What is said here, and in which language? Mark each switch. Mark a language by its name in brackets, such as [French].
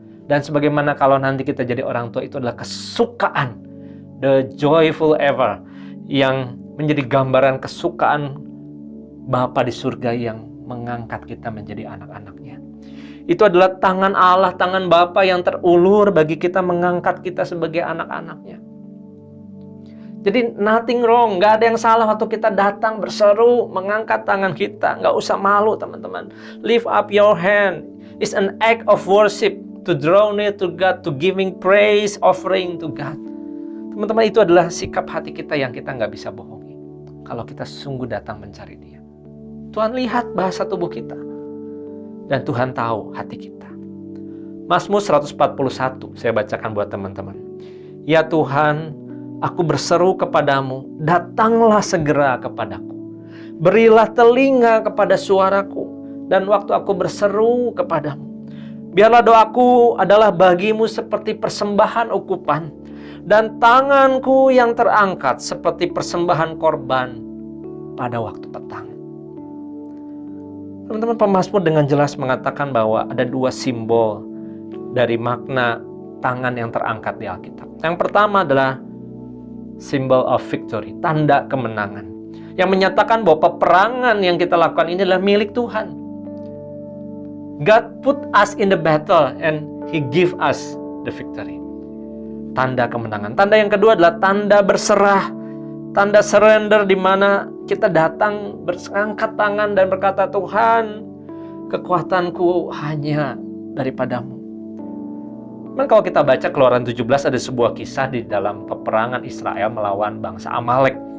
[Indonesian] Dan sebagaimana kalau nanti kita jadi orang tua, itu adalah kesukaan, the joyful ever, yang menjadi gambaran kesukaan Bapa di surga yang mengangkat kita menjadi anak-anaknya. Itu adalah tangan Allah, tangan Bapa yang terulur bagi kita, mengangkat kita sebagai anak-anaknya. Jadi nothing wrong, nggak ada yang salah waktu kita datang berseru, mengangkat tangan kita. Nggak usah malu, teman-teman. Lift up your hand. [English] It's an act of worship to draw near to God, to giving praise, offering to God. [Indonesian] Teman-teman, itu adalah sikap hati kita yang kita nggak bisa bohongi. Kalau kita sungguh datang mencari Dia. Tuhan lihat bahasa tubuh kita. Dan Tuhan tahu hati kita. Mazmur 141, saya bacakan buat teman-teman. Ya Tuhan, Aku berseru kepadamu, datanglah segera kepadaku. Berilah telinga kepada suaraku, dan waktu aku berseru kepadamu. Biarlah doaku adalah bagimu seperti persembahan ukupan, dan tanganku yang terangkat seperti persembahan korban pada waktu petang. Teman-teman, pemazmur dengan jelas mengatakan bahwa ada dua simbol dari makna tangan yang terangkat di Alkitab. Yang pertama adalah symbol of victory, tanda kemenangan, yang menyatakan bahwa peperangan yang kita lakukan ini adalah milik Tuhan. [English] God put us in the battle and He give us the victory. [Indonesian] Tanda kemenangan. Tanda yang kedua adalah tanda berserah, tanda surrender, di mana kita datang berangkat tangan dan berkata, Tuhan, kekuatanku hanya daripadamu. Dan kalau kita baca Keluaran 17, ada sebuah kisah di dalam peperangan Israel melawan bangsa Amalek.